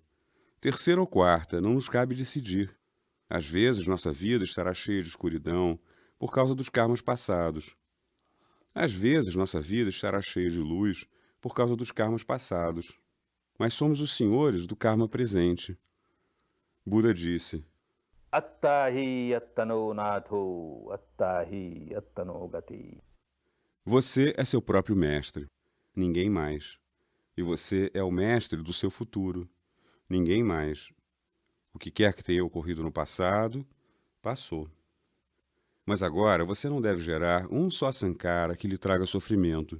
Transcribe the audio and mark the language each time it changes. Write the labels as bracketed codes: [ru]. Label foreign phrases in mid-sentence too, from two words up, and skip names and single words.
[pt] Terceira ou quarta, não nos cabe decidir. Às vezes, nossa vida estará cheia de escuridão por causa dos karmas passados. Às vezes, nossa vida estará cheia de luz por causa dos karmas passados. Mas somos os senhores do karma presente. Buda disse: [pi] Attahi attano natho, attahi attano gati. [pt] Você é seu próprio mestre, ninguém mais. E você é o mestre do seu futuro, ninguém mais. O que quer que tenha ocorrido no passado, passou. Mas agora você não deve gerar um só sankara que lhe traga sofrimento.